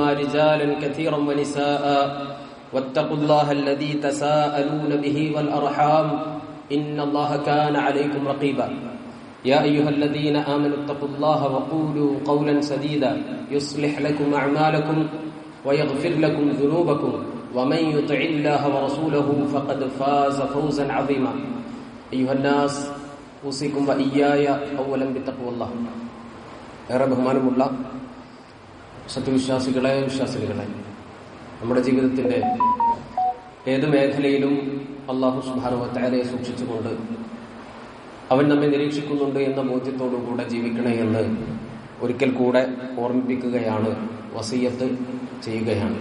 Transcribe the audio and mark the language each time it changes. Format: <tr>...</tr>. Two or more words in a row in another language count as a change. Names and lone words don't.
<ar>رجالا كثيرا ونساء واتقوا الله الذي تساءلون به والأرحام إن الله كان عليكم رقيبا يا أيها الذين آمنوا اتقوا الله وقولوا قولا سديدا يصلح لكم أعمالكم ويغفر لكم ذنوبكم ومن يطع الله ورسوله فقد فاز فوزا عظيما أيها الناس أوصيكم وإياي أولا بتقوى الله.</ar> <ml>ഏറെ ബഹുമാനമുള്ള സത്യവിശ്വാസികളെ വിശ്വാസികളെ, നമ്മുടെ ജീവിതത്തിന്റെ ഏത് മേഖലയിലും</ml> <ar>الله سبحانه وتعالى</ar> <ml>സൂക്ഷിച്ചുകൊണ്ട് അവൻ നമ്മെ നിരീക്ഷിക്കുന്നുണ്ട് എന്ന ബോധ്യത്തോടുകൂടെ ജീവിക്കണേ എന്ന് ഒരിക്കൽ കൂടെ ഓർമ്മിപ്പിക്കുകയാണ്, വസിയത്ത് ചെയ്യുകയാണ്.</ml>